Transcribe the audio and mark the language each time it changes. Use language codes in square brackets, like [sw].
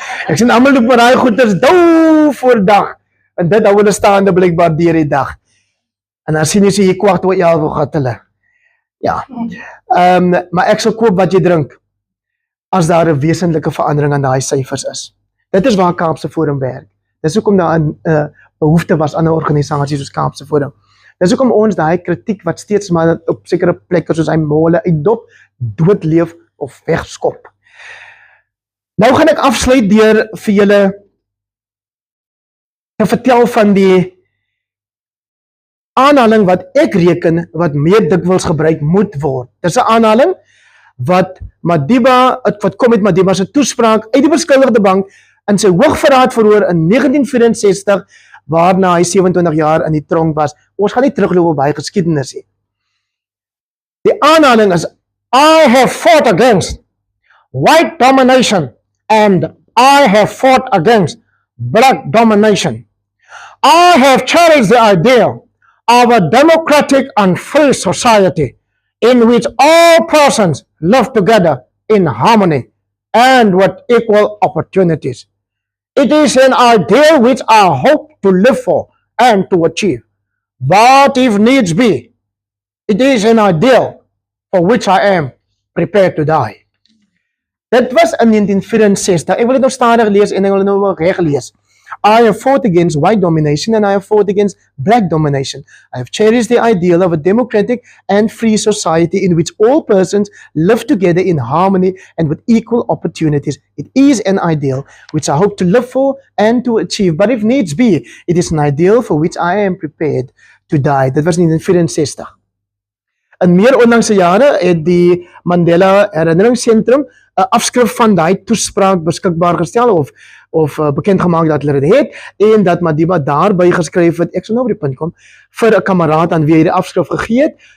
[af] Ek sien almal loop maar daai goeders dou voor dag. En dit hou hulle staande blykbaar deur die dag. En dan sien jy hier 11:15 gaat hulle. Ja. Maar ek sal koop wat jy drink as daar 'n wesentlike verandering aan daai syfers is. Dit is waar Kaapse Forum werk. Dis hoekom daar 'n behoefte was aan 'n organisasie soos Kaapse Forum. Dis hoekom ons daai kritiek wat steeds maar op sekere plekke soos hy mole uitdop, doodleef of wegskop. Nou gaan ek afsluit deur vir julle te vertel van die aanhaling wat ek reken wat meer dikwels gebruik moet word. Dis 'n aanhaling wat kom met Madiba se toespraak uit die beskuldigde bank in sy hoogverraad verhoor in 1964, waarna hy 27 jaar in die tronk was. Ons gaan nie terugloop op baie geskiedenis nie. Die aanhaling is: [en] I have fought against white domination and I have fought against black domination. I have cherished the ideal of a democratic and free society in which all persons live together in harmony and with equal opportunities. It is an ideal which I hope to live for and to achieve. But if needs be, it is an ideal for which I am prepared to die. [af] Dit was in 1964. Ek wil dit nou stadig lees en ek wil dit nou reg lees. [en] I have fought against white domination and I have fought against black domination. I have cherished the ideal of a democratic and free society in which all persons live together in harmony and with equal opportunities. It is an ideal which I hope to live for and to achieve. But if needs be, it is an ideal for which I am prepared to die. [af] Dit was in 1964. In meer onlangse jare het die Mandela Herinneringsentrum 'n afskrif van daai toespraak beskikbaar gestel of bekend gemaak dat hulle dit het en dat Madiba daarby geskryf het, ek sal nou op die punt kom, vir 'n kameraad aan wie hy die afskrif gegee het.